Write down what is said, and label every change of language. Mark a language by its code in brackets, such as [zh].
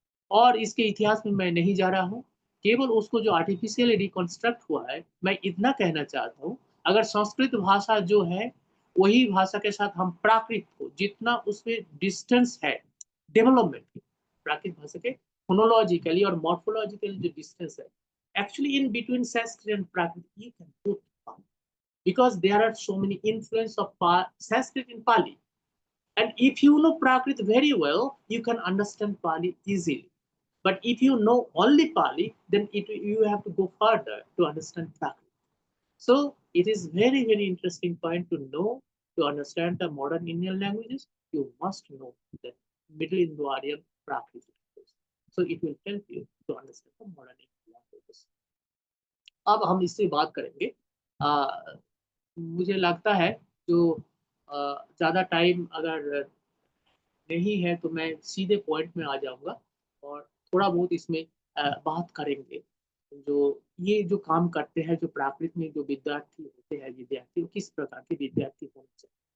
[hi] और इसके इतिहास में मैं नहीं जा रहा हूँ, केवल उसको जो आर्टिफिशियली रिकॉन्स्ट्रक्ट हुआ है, मैं इतना कहना चाहता हूँ, अगर संस्कृत भाषा जो है वही भाषा के साथ हम प्राकृत को जितना उसमें डिस्टेंस है डेवलपमेंट, प्राकृत भाषा के फोनोलॉजिकली और मॉर्फोलॉजिकली जो डिस्टेंस है, [en] Actually in between Sanskrit and Prakrit you can put, because there are so many influence of Sanskrit in Pali. And if you know Prakrit very well, you can understand Pali easily. But if you know only Pali, then you have to go further to understand Prakrit. So it is very, very interesting point to know, to understand the modern Indian languages, you must know the Middle Indo-Aryan Prakrit language. So it will help you to understand the modern Indian languages. [hi] अब हम इससे बात करेंगे। मुझे लगता है जो ज़्यादा टाइम अगर नहीं है तो मैं सीधे पॉइंट में आ जाऊंगा और थोड़ा बहुत इसमें बात करेंगे। जो ये जो काम करते हैं, जो प्राकृत में जो विद्यार्थी होते हैं, विद्यार्थी वो किस प्रकार के विद्यार्थी होने चाहिए।